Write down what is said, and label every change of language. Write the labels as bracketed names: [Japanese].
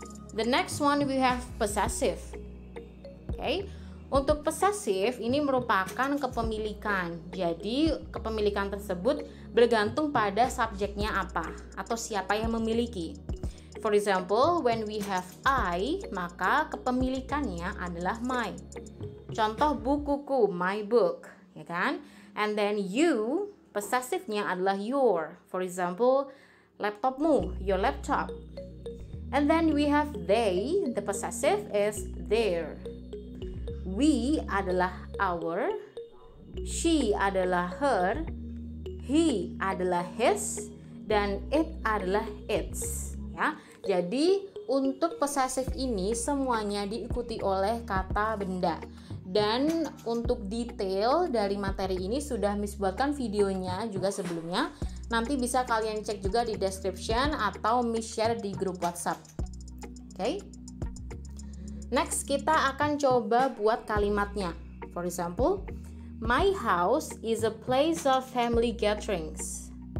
[English] The next one we have possessive. [Indonesian] Okay. Untuk possessive ini merupakan kepemilikan. Jadi kepemilikan tersebut bergantung pada subjeknya apa atau siapa yang memiliki. [English] For example, when we have I, [Indonesian] maka kepemilikannya adalah [English] my. [Indonesian] Contoh bukuku, my book, ya kan? [English] And then you, [Indonesian] possessive-nya adalah your. [English] For example, laptopmu, your laptop. And then we have they, the possessive is their. We [Indonesian] adalah [English] our, she adalah her, he adalah his, dan it adalah its. [Indonesian] Ya, jadi untuk possessive ini semuanya diikuti oleh kata benda. Dan untuk detail dari materi ini sudah Miss buatkan videonya juga sebelumnya. Nanti bisa kalian cek juga di description atau Miss share di grup WhatsApp. Oke. [English] Next [Indonesian] kita akan coba buat kalimatnya. [English] For example, my house is a place of family gatherings.